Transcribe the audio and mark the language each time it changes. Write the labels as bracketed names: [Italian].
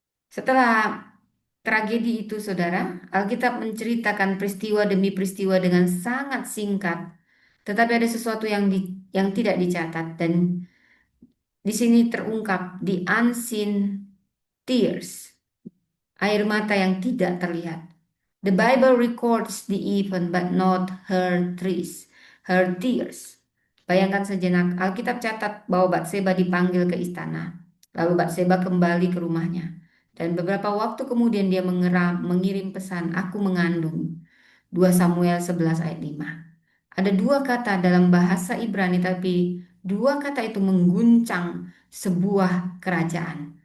[Indonesian] Setelah tragedi itu, saudara, Alkitab menceritakan peristiwa demi peristiwa dengan sangat singkat, tetapi ada sesuatu yang tidak dicatat dan di sini terungkap [English] the unseen tears, [Indonesian] air mata yang tidak terlihat. [English] The Bible records the event but not her tears. [Indonesian] Bayangkan sejenak, Alkitab catat bahwa Batseba dipanggil ke istana. Lalu Batseba kembali ke rumahnya. Dan beberapa waktu kemudian dia mengirim pesan, aku mengandung. 2 Samuel 11 ayat 5. Ada dua kata dalam bahasa Ibrani, tapi dua kata itu mengguncang sebuah kerajaan.